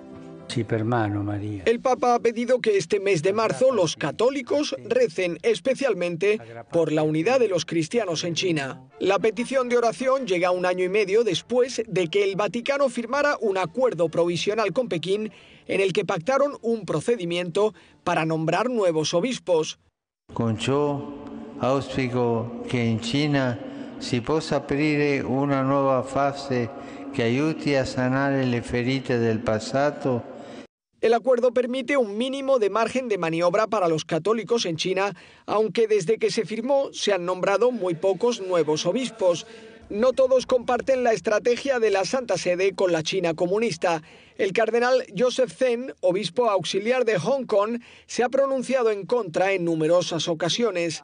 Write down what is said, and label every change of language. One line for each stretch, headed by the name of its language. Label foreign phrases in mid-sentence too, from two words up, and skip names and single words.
Spanish: El Papa ha pedido que este mes de marzo los católicos recen especialmente por la unidad de los cristianos en China. La petición de oración llega un año y medio después de que el Vaticano firmara un acuerdo provisional con Pekín en el que pactaron un procedimiento para nombrar nuevos obispos.
Italian: Con ciò auspico che in Cina si possa aprire una nuova fase che aiuti a sanare le ferite del passato.
Spanish: El acuerdo permite un mínimo de margen de maniobra para los católicos en China, aunque desde que se firmó se han nombrado muy pocos nuevos obispos. No todos comparten la estrategia de la Santa Sede con la China comunista. El cardenal Joseph Zen, obispo auxiliar de Hong Kong, se ha pronunciado en contra en numerosas ocasiones.